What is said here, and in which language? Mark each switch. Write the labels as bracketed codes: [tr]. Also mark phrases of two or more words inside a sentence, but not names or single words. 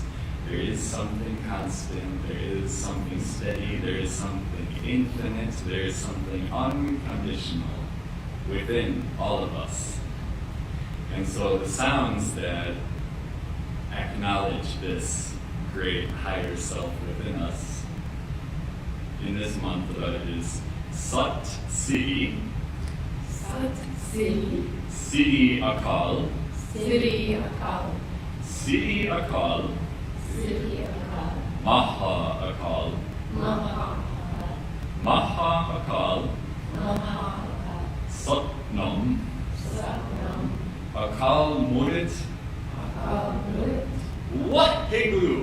[en] There is something constant, there is something steady, there is something infinite, there is something unconditional within all of us. And so the sounds that acknowledge this great higher self within us in this month is [pa] ਸਤਿ ਸ੍ਰੀ, ਸਤਿ ਸ੍ਰੀ, ਸ੍ਰੀ ਅਕਾਲ, ਸ੍ਰੀ ਅਕਾਲ, ਸ੍ਰੀ ਅਕਾਲ, ਸ੍ਰੀ ਅਕਾਲ, ਮਹਾ ਅਕਾਲ, Maha ਮਹਾ ਅਕਾਲ, Maha Satnam, Satnam, ਅਕਾਲ ਮੂਰਤਿ, ਅਕਾਲ ਮੂਰਤਿ, Waheguru.